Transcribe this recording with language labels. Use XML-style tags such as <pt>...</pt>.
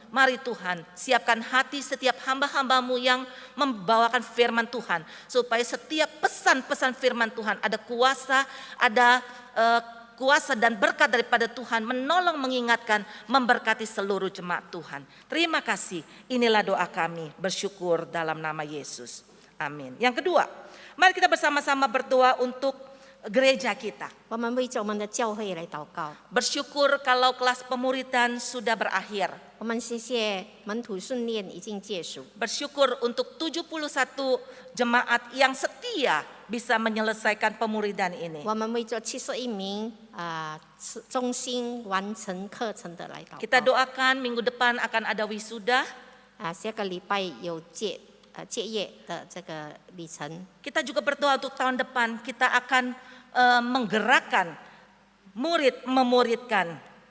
<id>Mari Tuhan, siapkan hati setiap hamba-hambamu yang membawakan firman Tuhan, supaya setiap pesan-pesan firman Tuhan ada kuasa, ada kuasa dan berkat daripada Tuhan menolong, mengingatkan, memberkati seluruh jemaat Tuhan. Terima kasih, inilah doa kami, bersyukur dalam nama Yesus. Amin. Yang kedua, mari kita bersama-sama berdoa untuk gereja kita.</id> <zh>我们为着我们的教会来祷告。</zh> <id>Bersyukur kalau kelas pemuridan sudah berakhir.</id> <zh>我们谢谢门徒训练已经结束。</zh> <id>Bersyukur untuk 71 jemaat yang setia bisa menyelesaikan pemuridan ini.</id> <zh>我们为着71名忠心完成课程的来祷告。</zh> <id>Kita doakan minggu depan akan ada wisuda.</id> <zh>下个礼拜有结业的这个里程。</zh> <id>Kita juga berdoa untuk tahun depan kita akan menggerakkan murid memuridkan.</id>